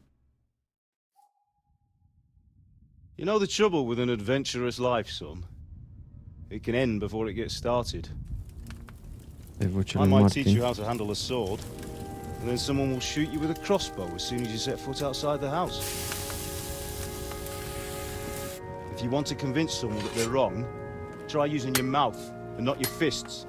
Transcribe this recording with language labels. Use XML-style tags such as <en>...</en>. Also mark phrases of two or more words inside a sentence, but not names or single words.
<en>You know the trouble with an adventurous life, son? It can end before it gets started.</en> <ro>Ai vocea</ro> <en>I</en> <ro>lui</ro> <en>might teach you</en> <ro>Martin.</ro> <en>how to handle a sword, and then someone will shoot you with a crossbow as soon as you set foot outside the house. If you want to convince someone that they're wrong, try using your mouth and not your fists.</en>